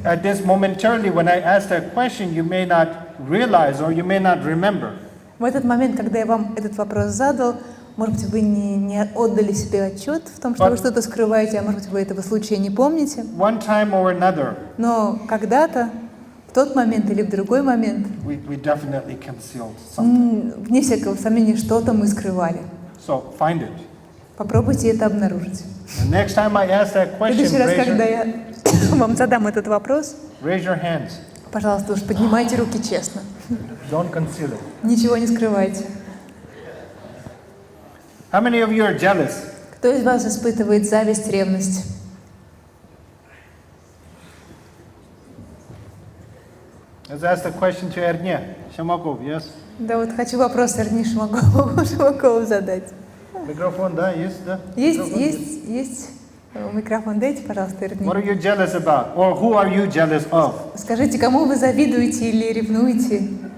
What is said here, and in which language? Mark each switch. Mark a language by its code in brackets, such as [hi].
[en] At this momentarily, when I ask that question, you may not realize or you may not remember. [ru] В этот момент, когда я вам этот вопрос задал, может быть, вы не отдали себе отчет в том, что вы что-то скрываете, а может быть, вы этого случая не помните. [en] One time or another, [ru] Но когда-то, в тот момент или в другой момент, [en] we definitely concealed something. [ru] вне всякого сомнения, что-то мы скрывали. [en] So, find it. [ru] Попробуйте это обнаружить. [en] The next time I ask that [ru] В [en] question, [ru] следующий раз, когда я вам задам этот вопрос, [en] raise your hands. [ru] пожалуйста, уж поднимайте руки честно. [en] Don't conceal it. [ru] Ничего не скрывайте. [en] How many of you are jealous? [ru] Кто из вас испытывает зависть, ревность? [en] Let's ask the question to Ernye Shamakov, yes? [ru] Да вот хочу вопрос Эрни Шамакову задать. Микрофон, да, есть, да? Есть микрофон. Дайте, пожалуйста, Эрни. [en] What are you jealous about? Or who are you jealous of? [ru] Скажите, кому вы завидуете или ревнуете?